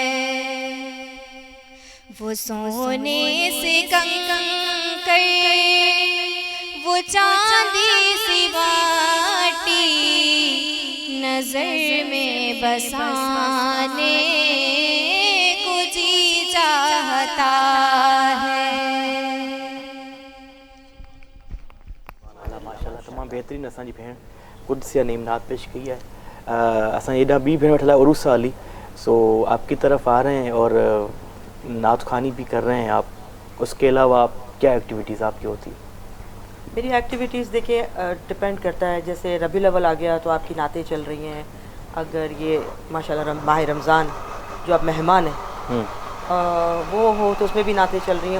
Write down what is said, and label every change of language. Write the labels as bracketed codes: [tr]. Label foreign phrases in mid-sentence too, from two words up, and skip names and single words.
[ur] وہ سونے سے کنکر، وہ چاندی سی باٹی نظر میں بسانے کو جی چاہتا ہے. [sd] माशाल्लाह तमाम बेहतरीन असांजी भेण कुदसिया नीम नात [ur] پیش کی ہے. [sd] असां एॾा ॿी भेण वठला उरूसा अली, [ur] سو آپ کی طرف آ رہے ہیں اور نعت خوانی بھی کر رہے ہیں آپ، اس کے علاوہ آپ کیا ایکٹیویٹیز آپ کی ہوتی ہے? میری ایکٹیویٹیز دیکھیے ڈیپینڈ کرتا ہے، جیسے ربیع الاول آ گیا تو آپ کی نعتیں چل رہی ہیں. اگر یہ ماشاءاللہ ماہ رمضان جو آپ مہمان ہیں وہ ہو تو اس میں بھی نعتیں چل رہی ہیں.